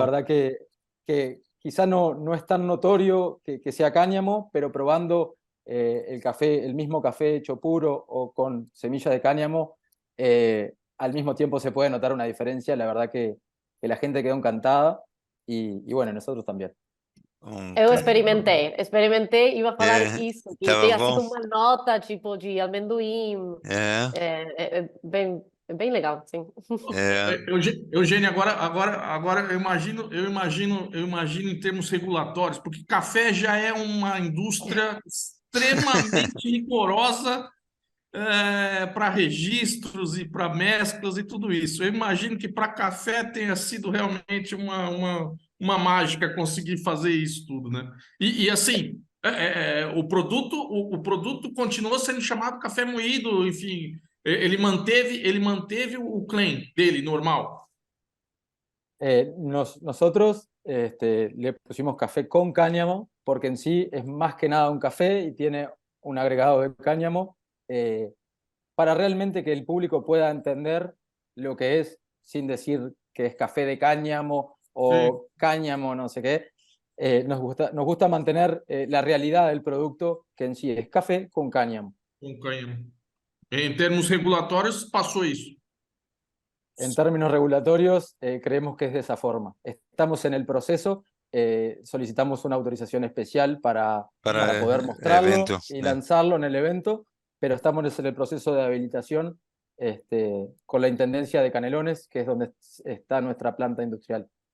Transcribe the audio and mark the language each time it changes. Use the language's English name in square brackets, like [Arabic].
[Spanish] verdad que quizá no es tan notorio que sea cáñamo, pero probando el mismo café hecho puro o con semillas de cáñamo, al mismo tiempo se puede notar una diferencia. La verdad que la gente quedó encantada, y bueno, nosotros también. [Portuguese] Eu experimentei e ia falar isso, que tava tem assim bom. uma nota tipo de amendoim, é bem legal, sim. Eugênio, agora eu imagino em termos regulatórios, porque café já é uma indústria extremamente rigorosa para registros e para mesclas e tudo isso. Eu imagino que para café tenha sido realmente uma mágica conseguir fazer isso tudo, né? E assim, o produto continuou sendo chamado café moído, enfim, ele manteve o claim dele normal. [Spanish] Nosotros le pusimos café con cáñamo porque en sí es más que nada un café y tiene un agregado de cáñamo para realmente que el público pueda entender lo que es sin decir que es café de cáñamo o cáñamo, no sé qué. Nos gusta mantener la realidad del producto que en sí es café con cáñamo. [Portuguese] Com cânhamo. Em termos regulatórios, passou isso. [Spanish] En términos regulatorios, creemos que es de esa forma. Estamos en el proceso, solicitamos una autorización especial para poder mostrarlo evento, y [Portuguese] né? [Spanish] lanzarlo en el evento, pero estamos en el proceso de habilitación con la Intendencia de Canelones, que es donde está nuestra planta industrial.